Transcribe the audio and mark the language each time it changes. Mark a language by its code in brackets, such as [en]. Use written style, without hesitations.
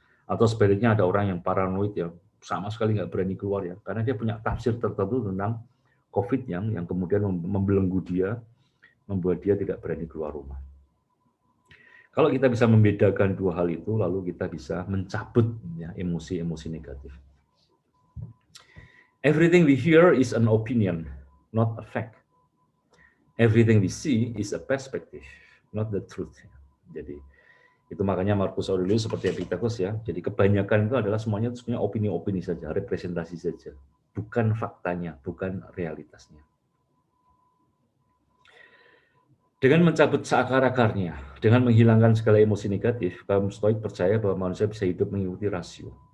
[id] Atau sebaliknya ada orang yang paranoid ya, sama sekali nggak berani keluar ya, karena dia punya tafsir tertentu tentang COVID yang kemudian membelenggu dia, membuat dia tidak berani keluar rumah. Kalau kita bisa membedakan dua hal itu, lalu kita bisa mencabut ya, emosi-emosi negatif. [en] Everything we hear is an opinion, not a fact. Everything we see is a perspective, not the truth. [id] Jadi itu makanya Marcus Aurelius seperti Epictetus ya. Jadi kebanyakan itu adalah semuanya sebenarnya opini-opini saja, representasi saja, bukan faktanya, bukan realitasnya. Dengan mencabut seakar-akarnya, dengan menghilangkan segala emosi negatif, kaum Stoik percaya bahwa manusia bisa hidup mengikuti rasio.